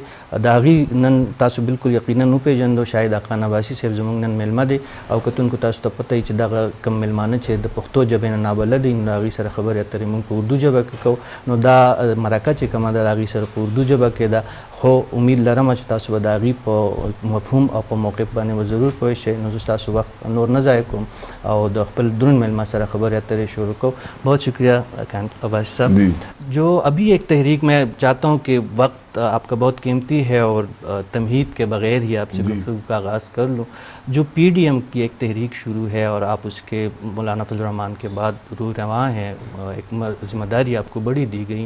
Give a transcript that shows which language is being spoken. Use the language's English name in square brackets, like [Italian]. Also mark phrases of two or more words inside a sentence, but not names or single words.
[Pashto] د هغې نن تاسو بالکل یقینا وپېژندو. شاهد اقان عباسي صاحب زموږ نن میلمه دی او کتونکو تاسو ته پته وي چې دغه کوم میلمانه چې د پښتو ژبې نه نابلد دي، نو د هغې سره خبرې اترې موږ په اردو ژبه کې کوو. نو دا مرکه چې کومه ده د هغې سره په اردو ژبه کې ده، خو امید لرم چې تاسو به د هغې په مفهوم او په موقف باندې به ضرور پوه شئ. نو زه ستاسو وخت نور نه ضایع کوم او د خپل درون میلمه سره خبرې اترې شروع کوم. [Urdu] بہت شکریہ عباسی صاحب. جو ابھی ایک تحریک میں چاہتا ہوں کہ وقت آپ کا بہت قیمتی ہے اور تمہید کے بغیر ہی آپ سے گفتگو کا آغاز کر لوں. جو پی ڈی ایم کی ایک تحریک شروع ہے اور آپ اس کے مولانا فضل الرحمان کے بعد روح رواں ہیں، ایک ذمہ داری آپ کو بڑی دی گئی ہے.